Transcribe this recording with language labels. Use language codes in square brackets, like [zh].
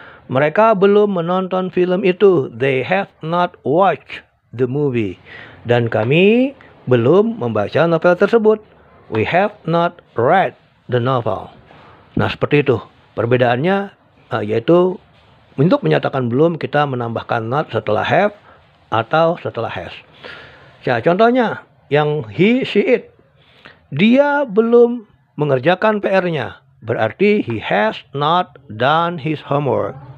[id] Mereka belum menonton film itu, [en] they have not watched the movie. [id] Dan kami belum membaca novel tersebut, [en] we have not read the novel. [id] Nah, seperti itu perbedaannya, yaitu untuk menyatakan belum kita menambahkan not setelah have atau setelah has. Ya, contohnya yang he, she, it. Dia belum mengerjakan PR-nya, berarti [en] he has not done his homework.